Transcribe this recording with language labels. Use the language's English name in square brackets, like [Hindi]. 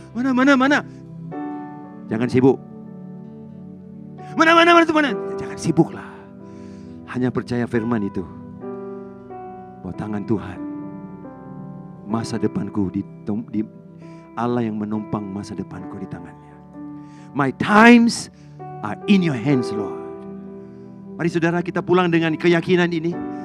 [Malay] Mana. Jangan sibuk. Mana. Jangan sibuklah. Hanya percaya firman itu. Bahwa tangan Tuhan, masa depanku di Allah yang menumpang masa depanku di tangannya. [English] My times are in your hands, Lord. [Malay] Mari saudara, kita pulang dengan keyakinan ini.